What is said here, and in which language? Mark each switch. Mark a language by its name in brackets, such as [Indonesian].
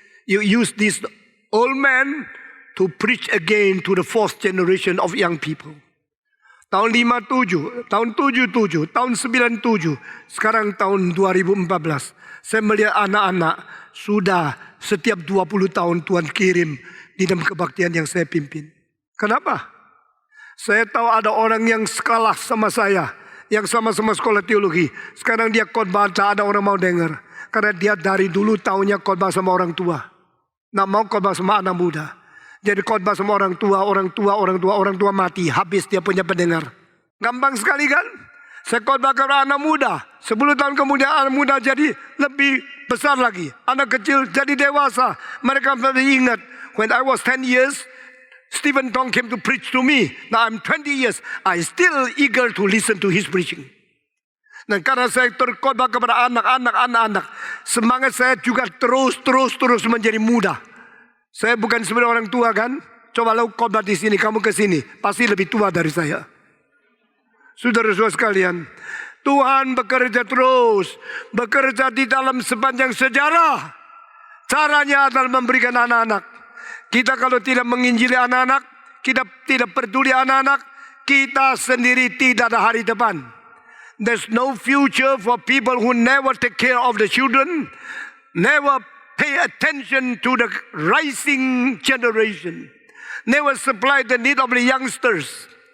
[English] You use this old man to preach again to the fourth generation of young people. [Indonesian] Tahun 57, tahun 77, tahun 97, sekarang tahun 2014. Saya melihat anak-anak sudah setiap 20 tahun Tuhan kirim di dalam kebaktian yang saya pimpin. Kenapa? Saya tahu ada orang yang sekolah sama saya, yang sama-sama sekolah teologi. Sekarang dia khotbah, tak ada orang mau dengar. Karena dia dari dulu tahunya khotbah sama orang tua. Nak mau khotbah sama anak muda. Jadi khotbah sama orang tua mati. Habis dia punya pendengar. Gampang sekali kan? Saya khotbah ke anak muda. 10 tahun kemudian anak muda jadi lebih besar lagi. Anak kecil jadi dewasa. Mereka masih ingat. [English] When I was 10 years, Stephen Tong came to preach to me. Now I'm 20 years. I still eager to listen to his preaching. [Indonesian] Dan karena saya terkhotbah kepada anak-anak, semangat saya juga terus menjadi muda. Saya bukan sebenarnya orang tua kan? Coba lo khotbah di sini, kamu ke sini, pasti lebih tua dari saya. Saudara-saudara sekalian, Tuhan bekerja terus, bekerja di dalam sepanjang sejarah. Caranya adalah memberikan anak-anak. Kita kalau tidak menginjili anak-anak, kita tidak peduli anak-anak, kita sendiri tidak ada hari depan. [English] There's no future for people who never take care of the children, never pay attention to the rising generation, never supply the need of the youngsters.